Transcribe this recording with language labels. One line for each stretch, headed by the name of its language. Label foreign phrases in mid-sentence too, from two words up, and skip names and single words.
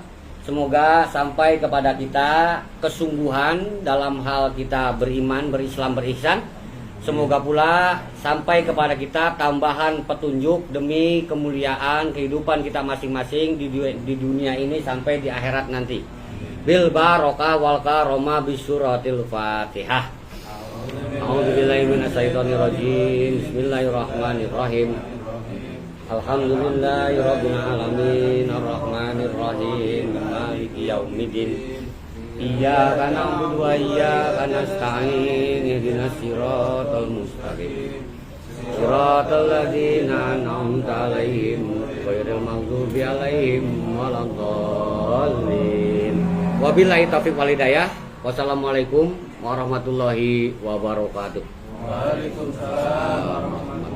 Indonesian: Semoga sampai kepada kita kesungguhan dalam hal kita beriman, berislam, berihsan. Semoga pula sampai kepada kita tambahan petunjuk demi kemuliaan kehidupan kita masing-masing di dunia ini sampai di akhirat nanti.
Arabic: بالبركة والكرامة بسورة الفاتحة. أعوذ بالله من الشيطان الرجيم. بسم الله الرحمن الرحيم. الحمد لله رب العالمين الرحمن الرحيم مالك يوم الدين. إياك نعبد وإياك نستعين اهدنا الصراط المستقيم. صراط الذين أنعمت عليهم غير المغضوب عليهم ولا الضالين. وبالله التوفيق والهداية. والسلام عليكم ورحمة الله وبركاته. Waalaikumsalam.